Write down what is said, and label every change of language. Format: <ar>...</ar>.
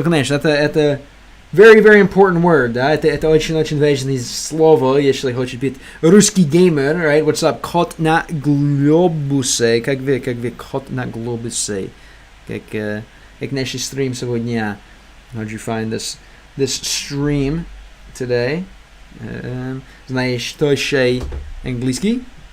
<en>Это very, very important word, да?</en> <ru>Это очень важное слово, если хочешь быть русский геймер, right?</ru> <en>What's up?</en> <ru>Кот на глобусе. Как вы кот на глобусе? Как наш стрим сегодня.</ru> <en>How'd you find this stream today?</en> <ru>Знаешь, что еще английский?</ru>